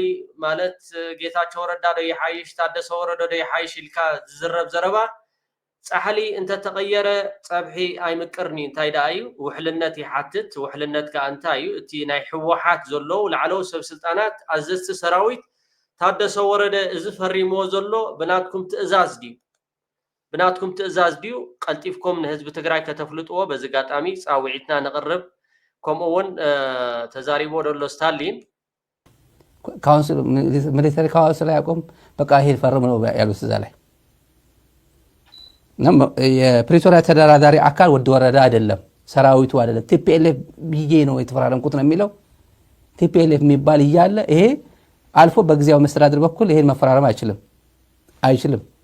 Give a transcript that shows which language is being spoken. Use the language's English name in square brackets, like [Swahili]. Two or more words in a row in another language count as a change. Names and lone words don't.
[Tigrinya] ማለት ጌታቸው ረዳ ዶ ይሓይሽ ታደሰ ወረደ ዶ ይሓይሽ ኢልካ ዝዝረብ ዘረባ ጻሕሊ እንተ ተቀየረ ጸብሒ ኣይምቅርኒ እንታይ ዳዩ ውሕልነት ይሓትት ውሕልነት ከ እንታይ እዩ እቲ ናይ ሕወሓት ዘሎ ላዕለዎ ሰብ ስልጣናት ኣዘዝቲ ሰራዊት ታደሰ ወረደ እዚ ፈሪምዎ ዘሎ ብናትኩም ትእዛዝ ድዩ ቀልጢፍኩም ንህዝቢ ትግራይ ከተፍልጥዎ በዚ ጋጣሚ ጻውዒትና ንቅርብ ከምኡውን ተዛሪቦ ደሎ ስታሊን [Amharic] ካውንስል [English] military council [Amharic] ያቆም በቃ ይሄ ፈርም ነው ያሉት እዛ ላይ የፕሪቶሪያ ተደራዳሪ አካል ወደ ወረዳ አይደለም ሰራዊቱ አይደለም ቲፒኤልኤፍ ብዬ ነው የተፈራረምኩት ነው የሚለው ቲፒኤልኤፍ የሚባል ይያለ ይሄ አልፎ በግዚያው መስተዳድር በኩል ይሄን መፈራረም አይችልም